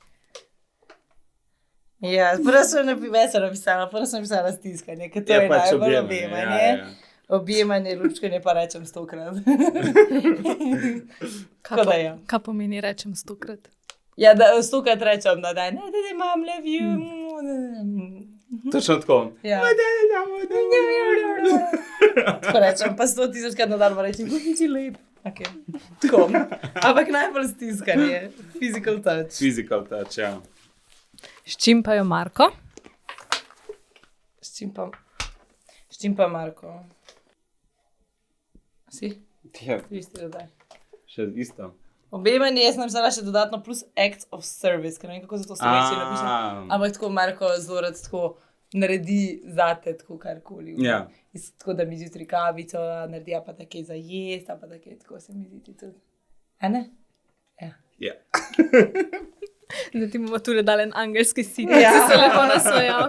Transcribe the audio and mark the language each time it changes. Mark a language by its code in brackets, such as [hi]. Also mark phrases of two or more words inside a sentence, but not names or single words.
[sl] Ja, prvo sem napisala stiskanje, ker to je pač najbolj objemanje, objemanje. Objemanje, lučkanje pa rečem 100-krat. Kaj pomeni rečem 100-krat? Ja, da 100-krat rečem na dan. Ne, [en] mom, love you. [sl] Točno tako. Ja. Tako rečem, pa 100.000-krat na dan rečem, kako ti lep. Okay. Tako. Ampak najbolj stiskanje. [en] Physical touch. Physical touch, [sl] ja. S čim pa jo Marko? S čim pa Marko? Si? Ja, Isti dodaj. še isto. Objemanje, jaz sem napisala še dodatno plus [en] acts of service, [sl] ker ne vem, kako se to v slovenščini napiše. Ampak tako Marko zelo rad tako naredi zate, tako karkoli. Ja. Tako da mi zjutraj kavico naredi, pa take za jest, pa take, tako se mi zdi tudi. A ne? Ja. Ja. Da ti bomo tudi dali en angelski sit, da si se lepo nasvojal.